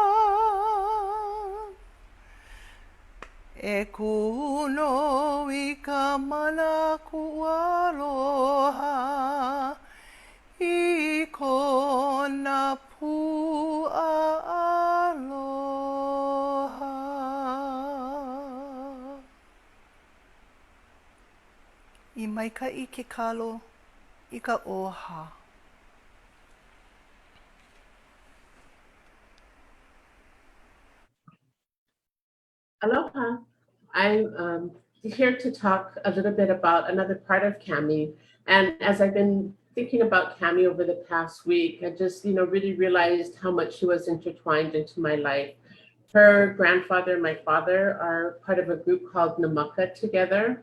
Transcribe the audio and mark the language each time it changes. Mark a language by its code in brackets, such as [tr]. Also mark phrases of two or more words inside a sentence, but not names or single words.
[haw] E kuno I ka mana ku'aloha, I kona pua aloha. I maika'i ke kalo I ka ʻoha. Aloha. [en] I'm here to talk a little bit about another part of Cami. And as I've been thinking about Cami over the past week, I just, really realized how much she was intertwined into my life. Her grandfather and my father are part of a group called Namaka together.